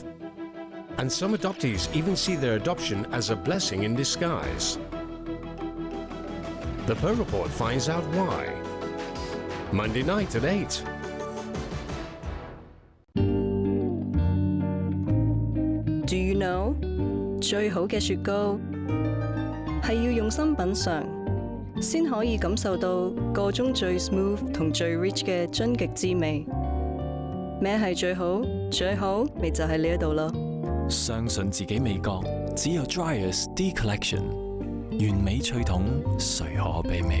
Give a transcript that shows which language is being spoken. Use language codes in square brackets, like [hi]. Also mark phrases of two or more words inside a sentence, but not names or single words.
[en] And some adoptees even see their adoption as a blessing in disguise. The Pearl Report finds out why. Monday night at 8. Do you know? [yue] 最好嘅雪糕係要用心品嚐，先可以感受到個中最 smooth 同最 rich 嘅終極滋味。咩係最好？最好咪就係呢一度咯。相信自己味覺，只有 Dryers D Collection， 完美脆筒，誰可媲美？